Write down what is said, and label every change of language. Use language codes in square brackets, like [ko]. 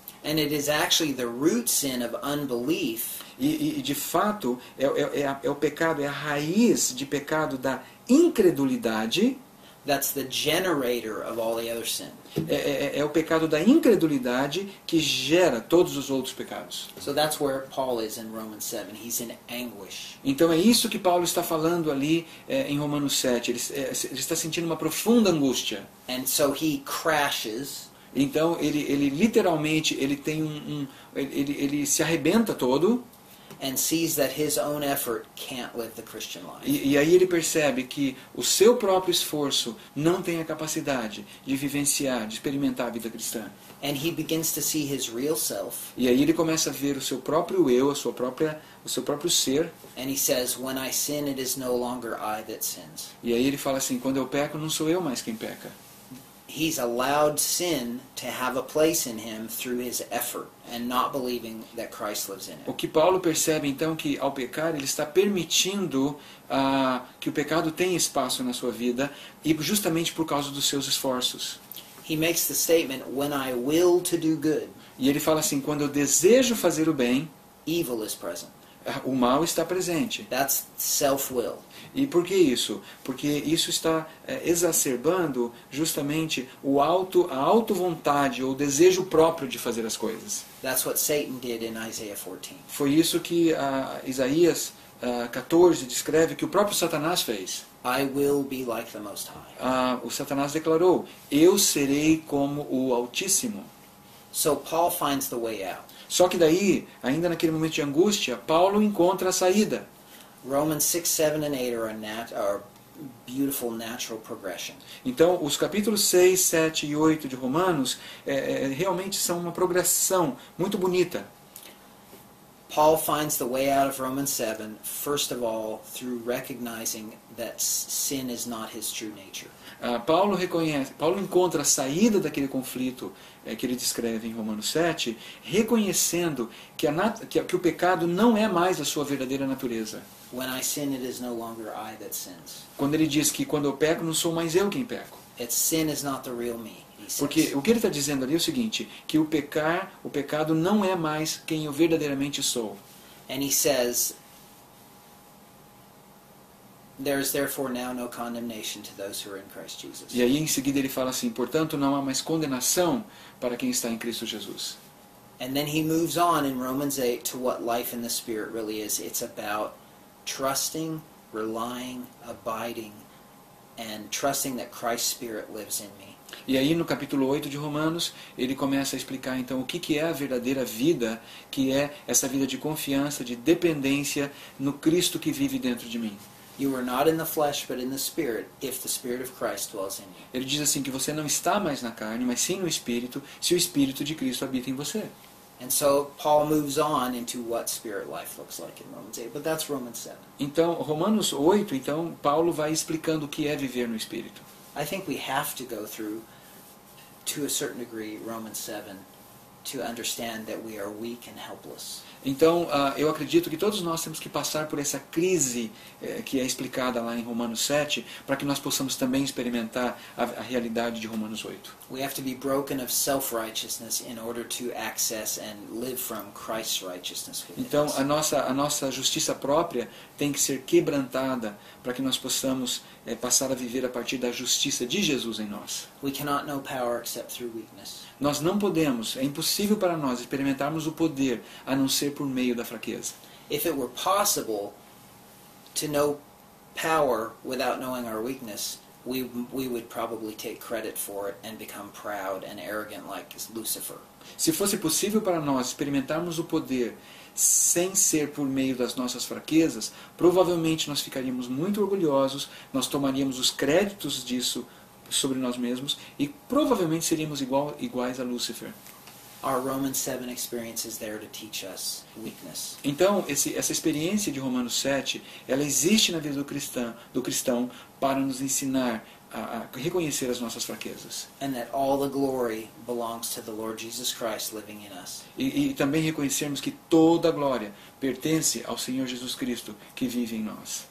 [en] And it is actually the root sin of unbelief [pt] E de fato, é o pecado, é a raiz de pecado da incredulidade, [en] that's the generator of all the other sin. [pt] é o pecado da incredulidade que gera todos os outros pecados. [en] So that's where Paul is in Romans 7. He's in anguish. [pt] Então é isso que Paulo está falando ali em Romanos 7. Ele está sentindo uma profunda angústia. [en] And so he crashes [pt] Então ele literalmente ele tem ele se arrebenta todo [en] and sees that his own effort can't live the Christian life. [pt] e aí ele percebe que o seu próprio esforço não tem a capacidade de vivenciar, de experimentar a vida cristã. [en] And he begins to see his real self. [pt] E aí ele começa a ver o seu próprio eu, o seu próprio ser. [en] And he says, when I sin, it is no longer I that sins. [pt] E aí ele fala assim, quando eu peco, não sou eu mais quem peca. [en] He's allowed sin to have a place in him through his effort and not believing that Christ lives in [pt] O [en] him. [pt] que Paulo percebe então que ao pecar ele está permitindo que o pecado tenha espaço na sua vida e justamente por causa dos seus esforços. [en] He makes the statement, when I will to do good, [pt] E ele fala assim, quando eu desejo fazer o bem, [en] evil is present. [pt] o mal está presente. [en] That's self-will. [pt] E por que isso? Porque isso está exacerbando justamente a auto-vontade ou o desejo próprio de fazer as coisas. [en] That's what Satan did in Isaiah 14. [pt] Foi isso que Isaías 14 descreve que o próprio Satanás fez. [en] I will be like the Most High. [pt] O Satanás declarou: eu serei como o Altíssimo. [en] So Paul finds the way out. [pt] Só que daí, ainda naquele momento de angústia, Paulo encontra a saída. [en] Romans 6, 7, and 8 are beautiful natural progression. [pt] Então, os capítulos 6, 7 e 8 de Romanos realmente são uma progressão muito bonita. [en] Paul finds the way out of Romans 7, first of all, through recognizing that sin is not his true nature. [pt] Paulo encontra a saída daquele conflito que ele descreve em Romanos 7, reconhecendo que o pecado não é mais a sua verdadeira natureza. [en] When I sin, it is no longer I that sins. [pt] Quando ele diz que quando eu peco, não sou mais eu quem peco. [en] Sin is not the real me. [pt] Porque o que ele está dizendo ali é o seguinte, que o pecado não é mais quem eu verdadeiramente sou. [en] And he says, there is therefore now no condemnation to those who are in Christ Jesus. [pt] E aí em seguida ele fala assim, portanto não há mais condenação para quem está em Cristo Jesus. [en] And then he moves on in Romans 8 to what life in the Spirit really is. It's about trusting, relying, abiding, and trusting that Christ's Spirit lives in me. [pt] E aí no capítulo 8 de Romanos, ele começa a explicar então o que é a verdadeira vida, que é essa vida de confiança, de dependência no Cristo que vive dentro de mim. [en] You are not in the flesh, but in the Spirit, if the Spirit of Christ dwells in you. [pt] Ele diz assim que você não está mais na carne, mas sim no Espírito, se o Espírito de Cristo habita em você. [en] And so Paul moves on into what spirit life looks like in Romans 8, but that's Romans 7. [pt] Então, Romanos 8, então, Paulo vai explicando o que é viver no Espírito. [en] I think we have to go through, to a certain degree, Romans 7 to understand that we are weak and helpless. [pt] Então, eu acredito que todos nós temos que passar por essa crise que é explicada lá em Romanos 7, para que nós possamos também experimentar a realidade de Romanos 8. [en] We have to be broken of self-righteousness in order to access and live from Christ's righteousness within [pt] Então, [en] us. [pt] a nossa justiça própria tem que ser quebrantada para que nós possamos passar a viver a partir da justiça de Jesus em nós. [en] We cannot know power except through weakness. [pt] Nós não podemos, é impossível para nós experimentarmos o poder a não ser por meio da fraqueza. [en] If it were possible to know power without knowing our weakness, we would probably take credit for it and become proud and arrogant like Lucifer. [pt] Se fosse possível para nós experimentarmos o poder sem ser por meio das nossas fraquezas, provavelmente nós ficaríamos muito orgulhosos, nós tomaríamos os créditos disso sobre nós mesmos e provavelmente seríamos iguais a Lúcifer. [en] Our Romans 7 experience is there to teach us weakness. [pt] Então, essa experiência de Romanos 7, ela existe na vida do cristão para nos ensinar a reconhecer as nossas fraquezas. [en] And that all the glory belongs to the Lord Jesus Christ living in us. [pt] E também reconhecermos que toda a glória pertence ao Senhor Jesus Cristo que vive em nós.